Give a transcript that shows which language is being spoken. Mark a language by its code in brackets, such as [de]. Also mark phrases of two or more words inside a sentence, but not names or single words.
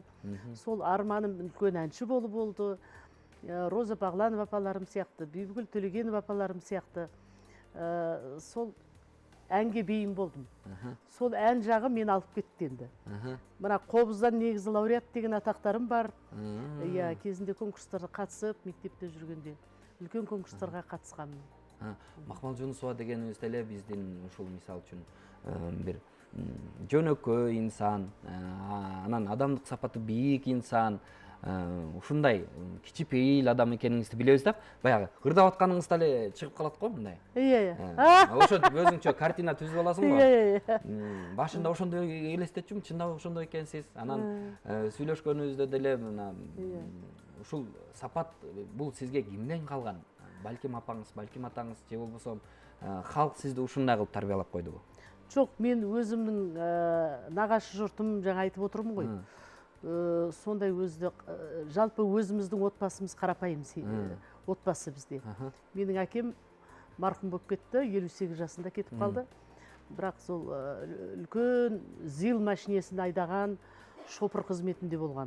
[kk] Сол арманым үлкен әнші болып болды. Роза Бағланова апаларым сияқты, Бибігүл Төлегенова апаларым сияқты сол әнге бейім болдым. Сол ән жағы мен алып кетті енді. Мына қобыздан негізі лауреат деген атақтарым бар. Иә, кезінде конкурстарға қатысып, мектепте жүргенде үлкен конкурстарға қатысқанмын. [ky] Мақпал Жүнісова дегеніміз деле биздин ушул мисал үчүн бир жөнөкөй инсан, анан адамдык сапаты бийик инсан, ушундай кичипейил адам экениңизди билебиз да, баягы ырдап атканыңызда эле чыгып калат го мындай. Иә. Ошентип өзүңчө картина түзүп аласың го. Иә. Башында ошондой элестетчүмүн, чындап ошондой экенсиз. Анан сүйлөшкөнүбүздө деле мына ушул сапат бул сизге кимден калган? Балким апаңыз, балким атаңыз, же болбосо халк сизди ушундай кылып тарбиялап койдубу? [kk] Жоқ, мен өзімнің нағашы жұртым жаңа айтып отырмын ғой. Сондай өзді, жалпы өзіміздің отбасымыз қарапайым отбасы бізде. Менің әкем марқұм болып кетті, 58 жасында кетіп қалды. Бірақ сол үлкен зил машинесін айдаған шопыр қызметінде болған.